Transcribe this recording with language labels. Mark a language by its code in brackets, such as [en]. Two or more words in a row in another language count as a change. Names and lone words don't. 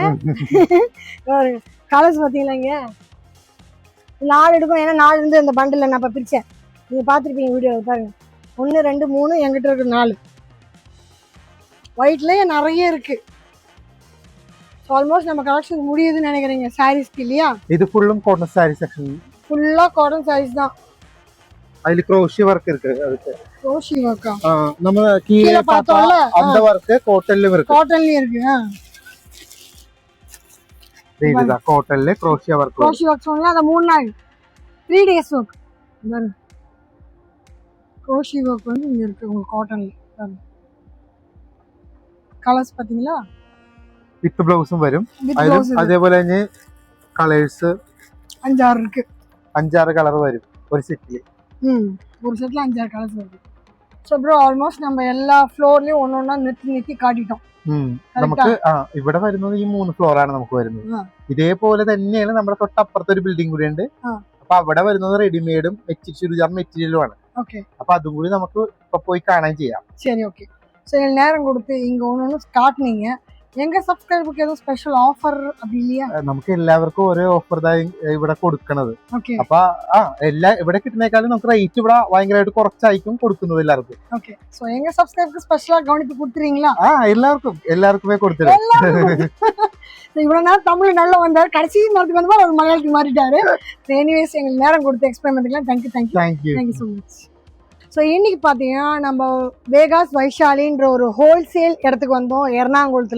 [ta] கலர்ஸ் பார்த்தீங்களா, இங்க 4 எடுக்கும், ஏன்னா 4 இருந்து அந்த பண்டில் நான் இப்போ பிரித்தேன், நீங்கள் பார்த்துருப்பீங்க வீடியோவில் பாருங்க. 1 2 3 என்கிட்ட இருக்கு 4. ஒயிட்லேயே நிறைய இருக்கு. ஆல்மோஸ்ட் நம்ம கலெக்ஷன் முடியுதுன்னு நினைக்கிறீங்க சாரீஸ்க்கு இல்லையா? இது ஃபுல்லும் [en] cotton saree section, [ta] ஃபுல்லாக [en] cotton sarees [ta] தான். [ml] അതിൽ [en] crochet work [ta] இருக்கு. அதுக்கு [en] crochet work? [ta] நம்ம கீழே பார்த்தோம்ல அந்த வர்க் காட்டன்லயும் இருக்கு. காட்டன்லயும் இருக்கு. இதுதான் காட்டன்ல [en] crochet work. crochet work [ta] சொன்னா அந்த 3 நாள் [en] 3 days work. [ta] பாருங்க [en] crochet work [ta] வந்து இங்க இருக்கு உங்களுக்கு காட்டன்ல. பாருங்க கலர்ஸ் பாத்தீங்களா? [ml] வித் ബ്ലൗസും വരും. അതേപോലെ തന്നെ കളേഴ്സ് [ta] 5-6 இருக்கு. [ml] 5-6 കളർ വരും ഒരു സെറ്റില്. [ta] ஒரு செட்ல 5-6 கலர்ஸ் வருது. [en] so bro almost [ta] நம்ம எல்லா ஃப்ளோர்லயும் ஒன்னொன்னா நிறுத்தி കാട്ടിட்டோம். [ml] നമുക്ക് ഇവിടെ വരുന്നത് ഈ 3 ഫ്ലോർ ആണ് നമുക്ക് വരുന്നത്. ഇതേപോലെ തന്നെയാണ് നമ്മുടെ തൊട്ടപ്പുറത്തെ ഒരു ബിൽഡിംഗ് കൂടി ഉണ്ട്. അപ്പൊ അവിടെ വരുന്നത് റെഡിമെയ്ഡും ചുരിദാർ മെറ്റീരിയലും ആണ്. അപ്പൊ അതും കൂടി നമുക്ക് ഇപ്പൊ പോയി കാണാൻ ചെയ്യാം. [ta] சரி ஓகே. சரி நேரம் கொடுத்து இங்க ஒன்னொன்னு காட்டுனீங்க. எங்க சப்ஸ்கிரைபருக்கு ஏதோ [en] special offer [ta] அப்படி இல்லையா? [ml] നമുക്ക് എല്ലാവർക്കും ഒരേ ഓഫർ ഇവിടെ കൊടുക്കണത്. അപ്പൊ എല്ലാ ഇവിടെ കിട്ടുന്നേക്കാളും നമുക്ക് റേറ്റ് ഇവിടെ ഭയങ്കരമായിട്ട് കുറച്ചായിരിക്കും കൊടുക്കുന്നത് എല്ലാവർക്കും. [ta] ஓகே. சோ எங்க சப்ஸ்கிரைபருக்கு ஸ்பெஷலா கவனிப்பு கொடுத்துறீங்களா? எல்லாருக்குமே கொடுத்துறேன். இவ்வளவு நேரம் தமிழ் நல்லா வந்தாரு, கடைசி நேரத்துக்கு வந்து அவர் மலையாளத்துக்கு மாறிட்டாரு. எனிவேஸ் எங்களுக்கு நேரம் கொடுத்து எக்ஸ்பிளைன் பண்ணிக்கலாம். [en] thank you so much. [ta] ஸோ இன்னைக்கு பார்த்தீங்கன்னா நம்ம வேகாஸ் வைஷாலின்ற ஒரு ஹோல்சேல் இடத்துக்கு வந்தோம் எர்ணாகுளத்தில்.